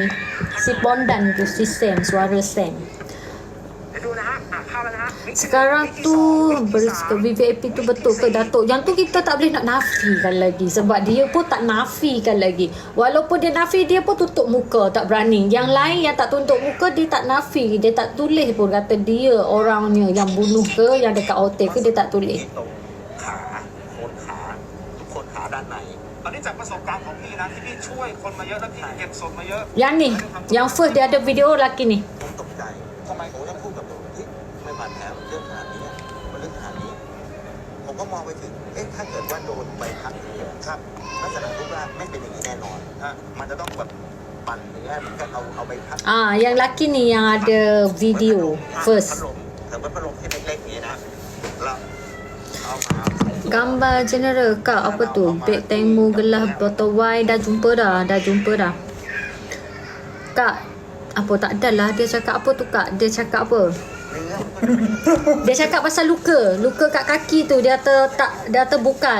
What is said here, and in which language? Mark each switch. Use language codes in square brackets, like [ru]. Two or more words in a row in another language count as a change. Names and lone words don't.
[ms] Si Bondan tu, si Sam, suara Sam. Sekarang tu VVIP tu betul ke Datuk? Yang tu kita tak boleh nak nafikan lagi. Sebab dia pun tak nafikan lagi. Walaupun dia nafi, dia pun tutup muka, tak berani. Yang lain yang tak tutup muka, dia tak nafi. Dia tak tulis pun kata dia orangnya yang bunuh ke, yang dekat hotel ke, dia tak tulis. [th] คนขาด้านในตอนนี้จากประสบการณ์ของพี่นะที่พี่ช่วยคนมาเยอะแล้วพี่เก็บศพมาเยอะ [ms] Yang ni, yang first dia ada video lelaki ni. [th] ผมตกใจทำไมผมต้องพูดกับตัวเฮ้ยไม่บาดแผลมันเยอะขนาดนี้มันลึกขนาดนี้ผมก็มองไปถึงถ้าเกิดว่าโดนใบพัดเรือครับลักษณะรูปร่างไม่เป็นอย่างนี้แน่นอนมันจะต้องแบบปั่นเนื้อเหมือนกันเอาใบพัด [ms] Yang lelaki ni yang ada video [th] พัด [ms] first. [th] ลมแต่ว่าพัดลมที่เล็กๆนี้นะเราเอามา [ms] Gambar general kak apa tu? Beg tengmu gelas botol wine dah jumpa dah. Kak, apa tak adalah dia cakap apa tu kak? Dia cakap apa? Dia cakap pasal luka kat kaki tu dia bukan.